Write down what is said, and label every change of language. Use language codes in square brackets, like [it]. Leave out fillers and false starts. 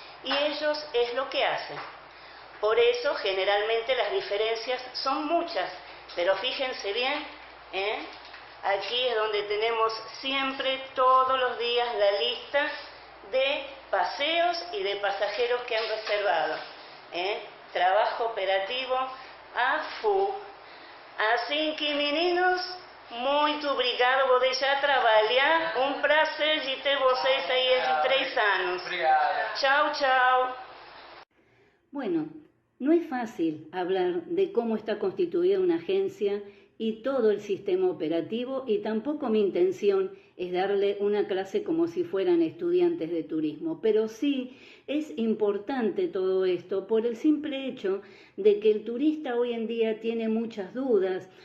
[es] Y ellos es lo que hacen. Por eso generalmente las diferencias son muchas, pero fíjense bien, aquí es donde tenemos siempre todos los días la lista de paseos y de pasajeros que han reservado. Trabajo operativo a full. [pt] Assim que, meninos, muito obrigado, vou deixar trabalhar. Um prazer de ter vocês aí esses 3 anos. [es] Chao, chao. Bueno, no es fácil hablar de cómo está constituida una agencia y todo el sistema operativo, y tampoco mi intención es darle una clase como si fueran estudiantes de turismo, pero sí es importante todo esto por el simple hecho de que el turista hoy en día tiene muchas dudas.